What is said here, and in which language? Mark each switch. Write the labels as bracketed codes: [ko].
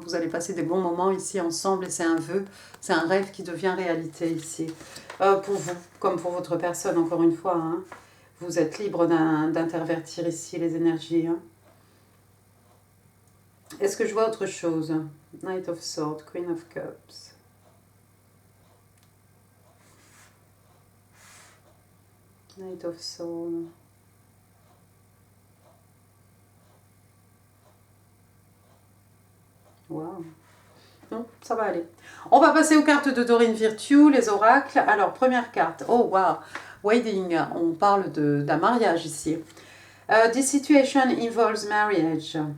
[fr] Vous allez passer des bons moments ici ensemble et c'est un vœu, c'est un rêve qui devient réalité ici. Pour vous, comme pour votre personne, encore une fois, hein. Vous êtes libre d'intervertir ici les énergies, hein. Est-ce que je vois autre chose? [en] Knight of Swords, Queen of Cups. Knight of Swords. [fr] Wow. Non, ça va aller. On va passer aux cartes de Dorine Virtue, les oracles. Alors, première carte. Oh, wow. Wedding. On parle d'un mariage ici. [en] This situation involves marriage.